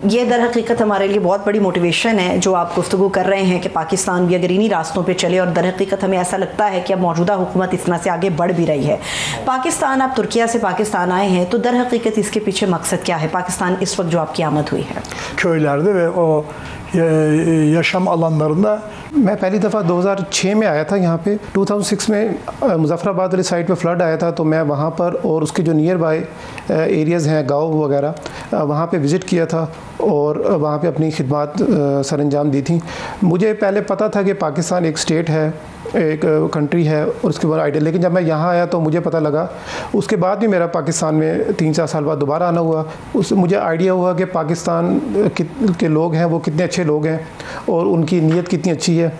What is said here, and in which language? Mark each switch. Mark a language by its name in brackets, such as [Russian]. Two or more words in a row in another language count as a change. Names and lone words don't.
[Urdu] یہ در حقیقت ہمارے لیے بہت بڑی موٹیویشن ہے جو آپ گفتگو کر رہے ہیں کہ پاکستان بھی اگر انہی راستوں پہ چلے، اور در حقیقت ہمیں ایسا لگتا ہے کہ اب موجودہ حکومت اس طرح سے آگے بڑھ بھی رہی ہے۔ پاکستان، آپ ترکیہ سے پاکستان آئے ہیں تو در حقیقت اس کے پیچھے مقصد کیا ہے؟ پاکستان اس وقت جو آپ کی آمد ہوئی ہے [Turkish] köylerde ve o yaşam alanlarında [Urdu] میں پہلی دفعہ 2006 میں آیا تھا یہاں پہ۔ 2006 میں مظفر آباد والی سائٹ پہ فلڈ آیا تھا تو میں وہاں پر اور اس کے جو [English] near by areas [Urdu] ہیں، گاؤں وغیرہ، وہاں پہ وزٹ کیا تھا اور وہاں پہ اپنی خدمات سر انجام دی تھیں۔ مجھے پہلے پتہ تھا کہ پاکستان ایک اسٹیٹ ہے، ایک کنٹری ہے اور اس کے بعد آئیڈیا، لیکن جب میں یہاں آیا تو مجھے پتہ لگا، اس کے بعد بھی میرا پاکستان میں 3-4 سال بعد دوبارہ آنا ہوا، اس سے مجھے آئیڈیا ہوا کہ پاکستان کے لوگ ہیں وہ کتنے اچھے لوگ ہیں اور ان کی نیت کتنی اچھی ہے۔